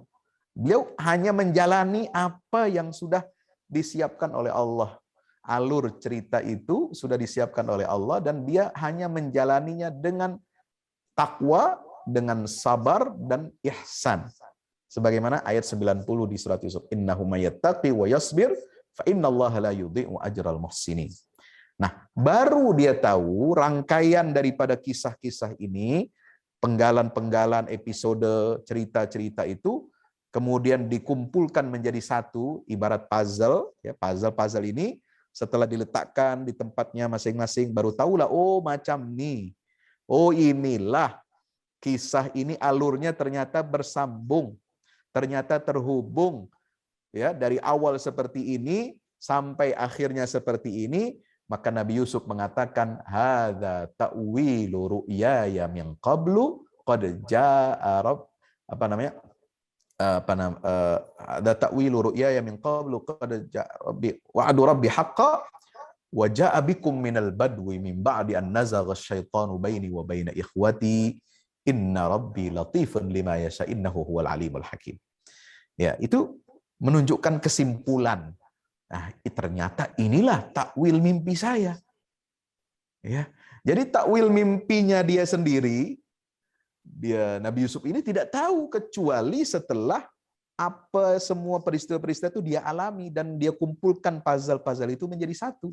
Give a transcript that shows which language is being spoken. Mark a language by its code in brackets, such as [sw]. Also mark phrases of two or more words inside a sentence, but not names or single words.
[id] Beliau hanya menjalani apa yang sudah disiapkan oleh Allah. Alur cerita itu sudah disiapkan oleh Allah dan dia hanya menjalaninya dengan takwa, dengan sabar dan ihsan. Sebagaimana ayat 90 di surat Yusuf, [ar] إنه من يتق ويصبر فإن الله لا يضيع أجر المحسنين. [id] Nah, baru dia tahu rangkaian daripada kisah-kisah ini, penggalan-penggalan episode cerita-cerita itu kemudian dikumpulkan menjadi satu, ibarat puzzle, ya, puzzle ini setelah diletakkan di tempatnya masing-masing baru tahulah, oh macam nih. Oh inilah kisah ini, alurnya ternyata bersambung, ternyata terhubung, ya, dari awal seperti ini sampai akhirnya seperti ini. Maka Nabi Yusuf mengatakan, [ar] هذا تأويل رؤياي من قبل قد جاء هذا تأويل رؤياي من قبل قد جاء وعد ربي حقا وجاء بكم من البدو من بعد أن نزغ الشيطان بيني وبين إخوتي إن ربي لطيف لما يشاء إنه هو العليم الحكيم. [id] Ya, itu menunjukkan kesimpulan. Nah, ternyata inilah takwil mimpi saya. Ya. Jadi takwil mimpinya dia sendiri, Nabi Yusuf ini tidak tahu kecuali setelah apa semua peristiwa-peristiwa itu dia alami dan dia kumpulkan puzzle-puzzle itu menjadi satu.